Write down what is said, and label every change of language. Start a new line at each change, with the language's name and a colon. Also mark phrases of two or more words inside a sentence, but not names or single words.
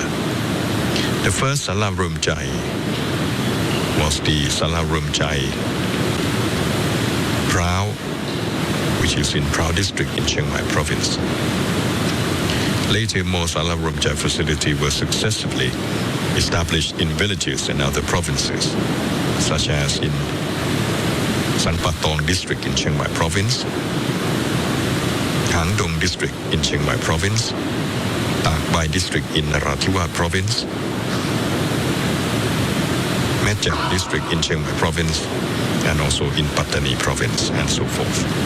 English: The first Sala Ruam Jai was the Sala Ruam Jai Prao, which is in Prao district in Chiang Mai province. Later, more Sala Ruam Jai facility were successively established in villages and other provinces, such as in San Patong district in Chiang Mai province, Hang Dong district in Chiang Mai province, Tak Bai district in Narathiwat province, Mechak district in Chiang Mai province, and also in Pattani province, and so forth.